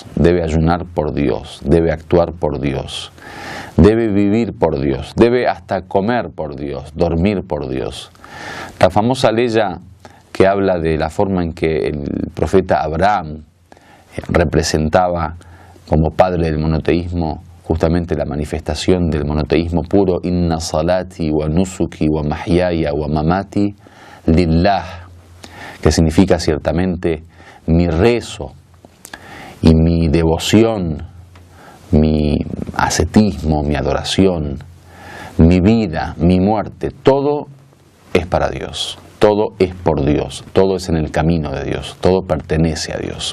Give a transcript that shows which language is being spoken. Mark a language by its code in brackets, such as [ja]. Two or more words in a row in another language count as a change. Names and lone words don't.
[es] Debe ayunar por Dios, debe actuar por Dios, debe vivir por Dios, debe hasta comer por Dios, dormir por Dios. La famosa leya que habla de la forma en que el profeta Abraham representaba como padre del monoteísmo justamente la manifestación del monoteísmo puro: [ar] إن صلاتي ونسكي ومحياي ومماتي لله, [es] que significa ciertamente mi rezo y mi devoción, mi ascetismo, mi adoración, mi vida, mi muerte, todo es para Dios. todo es por Dios, todo es en el camino de Dios, todo pertenece a Dios.